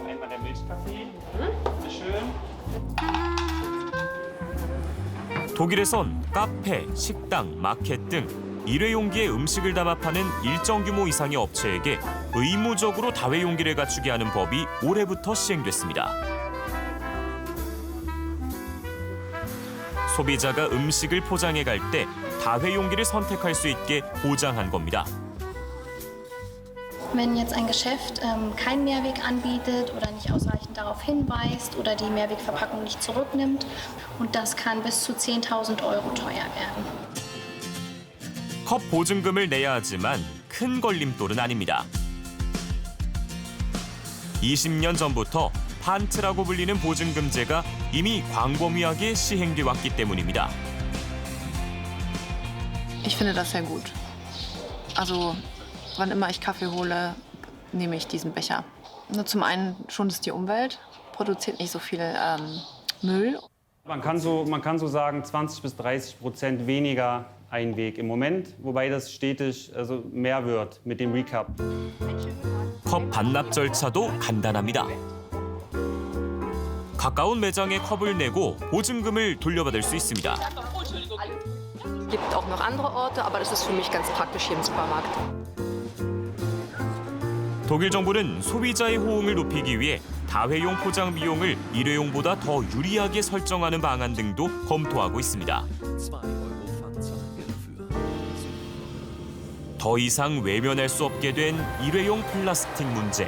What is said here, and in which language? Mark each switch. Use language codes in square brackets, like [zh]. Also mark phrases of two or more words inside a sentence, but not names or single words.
[ko] 독일에선 카페, 식당, 마켓 등 일회용기에 음식을 담아 파는 일정 규모 이상의 업체에게 의무적으로 다회용기를 갖추게 하는 법이 올해부터 시행됐습니다. 소비자가 음식을 포장해 갈 때 다회용기를 선택할 수 있게 보장한 겁니다. [de] Wenn jetzt ein Geschäft keinen Mehrweg anbietet oder nicht ausreichend darauf hinweist oder die Mehrwegverpackung nicht zurücknimmt und das kann bis zu 10.000 € teuer werden. [ko] 컵 보증금을 내야 하지만 큰 걸림돌은 아닙니다. 20년 전부터 판트라고 불리는 보증금제가 이미 광범위하게 시행돼 왔기 때문입니다. [de] Ich finde das sehr gut. Also, wann immer ich Kaffee hole, nehme ich diesen Becher. Nur zum einen schont es die Umwelt, produziert nicht so viel Müll. Man kann so sagen, 20-30% weniger Einweg im Moment, wobei das stetig mehr wird mit dem Recap. [ko] 컵 반납 절차도 간단합니다. 가까운 매장에 컵을 내고 보증금을 돌려받을 수 있습니다. [de] Es gibt auch noch andere Orte, aber das ist für mich ganz praktisch hier im Supermarkt. [ko] 독일 정부는 소비자의 호응을 높이기 위해 다회용 포장 비용을 일회용보다 더 유리하게 설정하는 방안 등도 검토하고 있습니다. 더 이상 외면할 수 없게 된 일회용 플라스틱 문제.